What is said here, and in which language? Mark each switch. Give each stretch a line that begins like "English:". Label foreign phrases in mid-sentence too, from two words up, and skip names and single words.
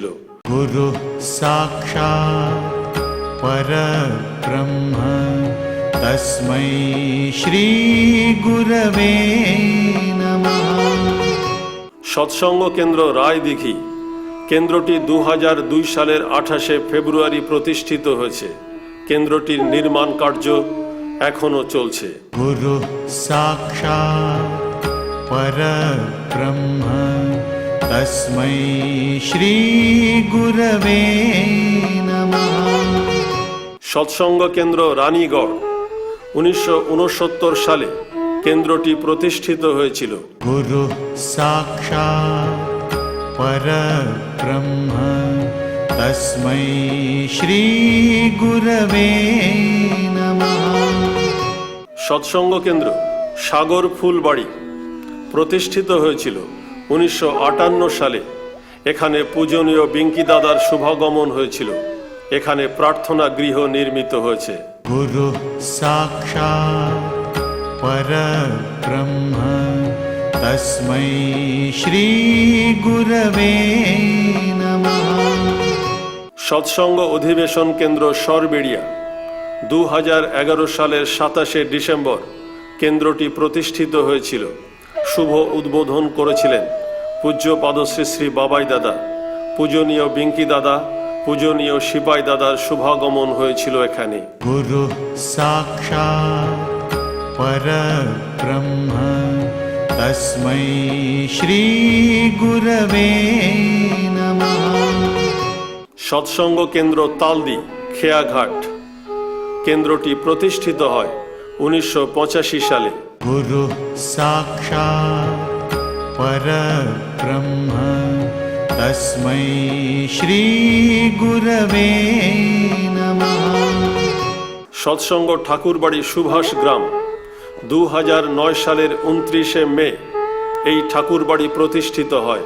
Sanskrit: गुरु साक्षात् परब्रह्म तस्मै श्रीगुरवे नमः।
Bangla: সৎসঙ্গ কেন্দ্র রায়দিঘি, কেন্দ্রটি 2002 সালের 28 ফেব্রুয়ারি প্রতিষ্ঠিত হয়েছে। কেন্দ্রটির নির্মাণ কার্য এখনও চলছে।
Sanskrit: गुरु साक्षात् परब्रह्म तस्मै श्रीगुरवे नमः।
Bangla: সৎসঙ্গ কেন্দ্র রানীগড় 1969 সালে কেন্দ্রটি প্রতিষ্ঠিত হয়েছিল।
Sanskrit: गुरु साक्षात् परब्रह्म तस्मै श्रीगुरवे नमः।
Bangla: সৎসঙ্গ কেন্দ্র সাগর ফুলবাড়ি প্রতিষ্ঠিত হয়েছিল 1958 সালে। এখানে পূজনীয় বিঙ্কি দাদার শুভাগমন হয়েছিল। এখানে প্রার্থনা গৃহ নির্মিত হয়েছে।
Sanskrit: गुरु साक्षात् परब्रह्म तस्मै श्रीगुरवे नमः।
Bangla: সৎসঙ্গ অধিবেশন কেন্দ্র সরবেড়িয়া 2011 সালের 27 ডিসেম্বর কেন্দ্রটি প্রতিষ্ঠিত হয়েছিল। শুভ উদ্বোধন করেছিলেন পূজ্যপাদ শ্রী শ্রী বাবাই দাদা, পূজনীয় বিঙ্কি দাদা, পূজনীয় সিপাই দাদার শুভাগমন হয়েছিল এখানে।
Sanskrit: गुरु साक्षात् परब्रह्म तस्मै श्रीगुरवे नमः।
Bangla: সৎসঙ্গ কেন্দ্র তালদি খেয়াঘাট কেন্দ্রটি প্রতিষ্ঠিত হয় 1985 সালে।
Sanskrit: गुरु साक्षात् परब्रह्म तस्मै श्रीगुरवे नमः।
Bangla: সৎসঙ্গ ঠাকুরবাড়ি সুভাষ গ্রাম 2009 সালের 29শে মে এই ঠাকুরবাড়ি প্রতিষ্ঠিত হয়।